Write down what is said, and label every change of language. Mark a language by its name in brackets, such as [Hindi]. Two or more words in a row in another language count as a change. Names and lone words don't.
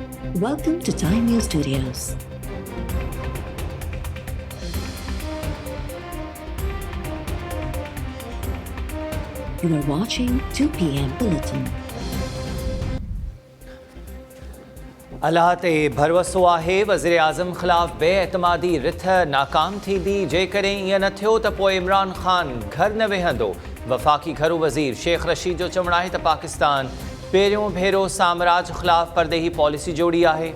[English] Welcome to Time News Studios. You are watching 2 p.m. Bulletin. [Sindhi] अल्लाह ते भरवसो आहे वज़ीर आज़म ख़िलाफ़ बेएतमादी रिथ नाकाम थींदी जेकॾहिं ईअं न थियो त पोइ इमरान ख़ान घर न वेहंदो। वफ़ाक़ी घरू वज़ीर शेख रशीद जो चवणु आहे त पाकिस्तान पहिरियों भेरो साम्राज ख़िलाफ़ परदेही पॉलिसी जोड़ी आहे।